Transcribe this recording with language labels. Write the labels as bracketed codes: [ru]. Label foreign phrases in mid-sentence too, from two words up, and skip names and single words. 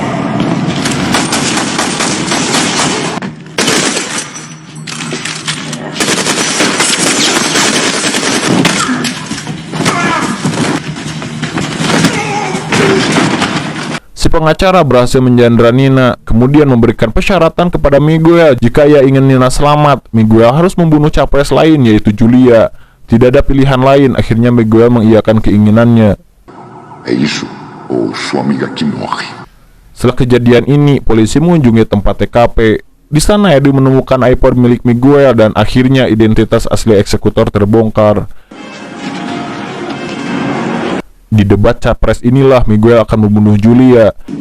[id] Si pengacara berhasil menjandera Nina, kemudian memberikan persyaratan kepada Miguel. Jika ia ingin Nina selamat, Miguel harus membunuh capres lain, yaitu Julia. Tidak ada pilihan lain, akhirnya Miguel mengiyakan keinginannya. [pt] É isso, ou sua amiga que morre. [id] Setelah kejadian ini, polisi mengunjungi tempat TKP. Di sana Edu menemukan iPod milik Miguel dan akhirnya identitas asli eksekutor terbongkar. Di debat capres inilah Miguel akan membunuh Julia.